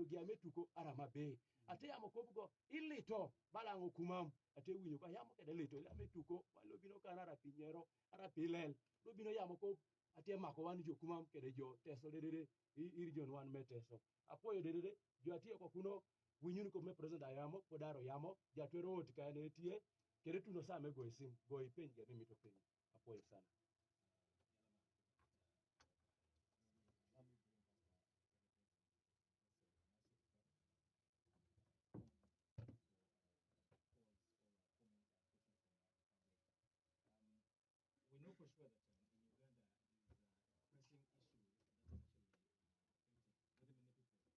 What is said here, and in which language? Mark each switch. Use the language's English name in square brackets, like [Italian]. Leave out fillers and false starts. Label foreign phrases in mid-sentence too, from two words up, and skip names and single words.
[Acoli] gi ametuko ara mabe ate yamo kopugo ilito balango kumam ate winyo ka yamo kede lito ya metuko walo bino kana ara pinyero ara pilel do bino yamo ko ate mako wan jo kumam kede jo teso dedede irijon wan meteso apoyo dedede jo ate ko kuno winyun ko me president ayamo ko daro yamo jatwero ot ka ne tie kede tuno same go isim go ipenje ni mito penye apoyo sana [English] We know for sure that in Uganda there is a pressing issue that is actually affecting very many people.